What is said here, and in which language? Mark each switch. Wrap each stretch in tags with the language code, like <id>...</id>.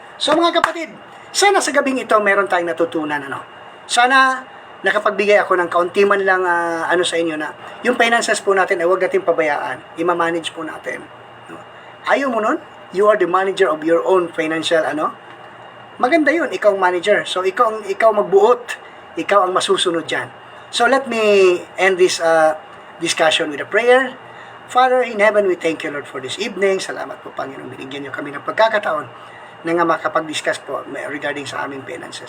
<tl>So mga kapatid, sana sa gabing ito meron tayong natutunan. Sana nakapagbigay ako ng kaunti man lang sa inyo na yung finances po natin ay huwag natin pabayaan. I-manage po natin. Ayaw mo nun?</tl> <en>You are the manager of your own financial</en> <tl>maganda yun, ikaw ang manager. So ikaw magbuot, ikaw ang masusunod dyan.</tl> <en>So let me end this discussion with a prayer. Father in heaven, we thank you, Lord, for this evening.</en> <tl>Salamat po, Panginoon, binigyan niyo kami ng pagkakataon na nga makapag-discuss po regarding sa aming finances.</tl>